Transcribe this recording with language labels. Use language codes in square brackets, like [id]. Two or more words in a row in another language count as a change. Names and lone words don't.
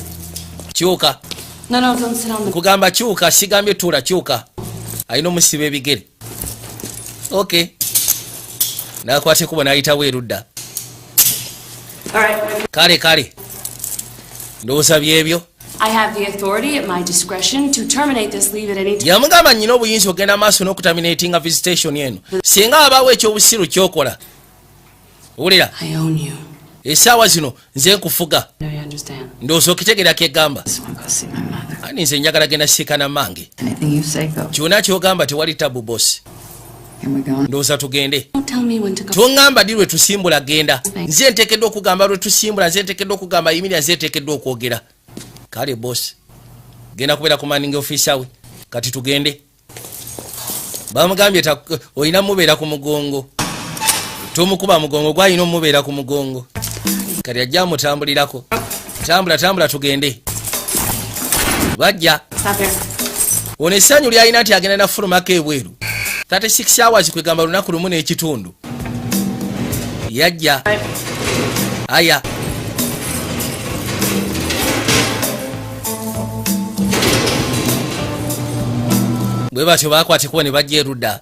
[lg] Kyuka. [en] No, don't sit on the... [lg] Kugamba kyuka, sigambye tuula kyuka. Alina omusiba ebigere. Okay. Nakwate kuba n'ayitawo erudda. Kale. Ndowooza byebyo. [en] I have the authority at my discretion to terminate this leave at any time. [lg] Yamugamba nnyina obuyinza ogenda maaso n'okutaminatinga visitation eno. Singa abaawo ekyobusiru kyokola. Owulira? [en] I own you. [lg] Essaawa zino nze nkufuga. [en] No, you understand. [lg] Ndowooza okitegeera kyegamba. [en] I just want to go see my mother. [lg] Ani nze njagala genda siikana mmange. [en] Anything you say, go. [lg] Kyonna kyogamba tewali tabu boss. [en] Can we go? [lg] Ndowooza tugende. [en] Don't tell me when to go. [lg] Tongamba ddi lwe tusimbula genda. Nze nteekeddwa okugamba lwe tusimbula, nze nteekeddwa okugamba yimirira, nze nteekeddwa okwogera. Kale boss. Genda kubeera ku [en] manning officer [lg] we. Kati tugende. Bamugambye oyina mubeera ku mugongo. Tomukuba mugongo gwayina omubeera ku mugongo. Kati ajja mutambulirako. Tambula tugende. Bajja. [en] Stop here. [lg] Ono essanyu lyalina nti agenda na fulumako ebweru. 36 hours kwegamba lunaku lumu n'ekitundu. Yajja. Aya. Bwe batyo bakwate kuba ne bajja erudda.